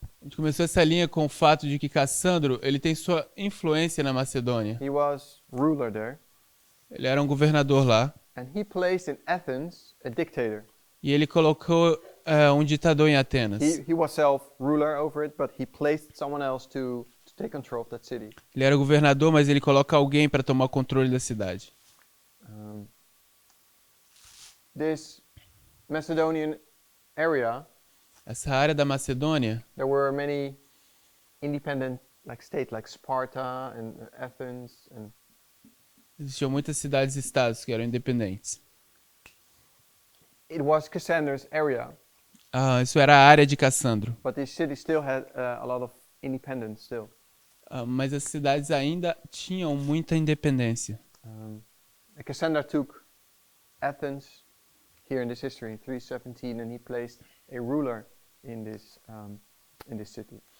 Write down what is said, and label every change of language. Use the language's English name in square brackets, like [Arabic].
[Portuguese] A gente começou essa linha com o fato de que Cassandro, ele tem sua influência na Macedônia. [English] He was ruler there. [Portuguese] Ele era um governador lá. [English] And he placed in Athens a dictator. [Portuguese] E ele colocou um ditador em Atenas. [English] He was self-ruler over it, but he placed someone else to take control of that city. [Portuguese] Ele era governador, mas ele coloca alguém para tomar o controle da cidade. [English] This Macedonian area, [Portuguese] Essa área da Macedônia, [English] there were many independent states like Sparta and Athens and [Portuguese] existiam muitas cidades-estados que eram independentes. [English] it was Cassander's area, [Portuguese] Isso era a área de Cassandro. [English] but this city still had a lot of independence still. [Portuguese] Mas as cidades ainda tinham muita independência. [English] Cassander took Athens here in this history in 317, and he placed a ruler in this city.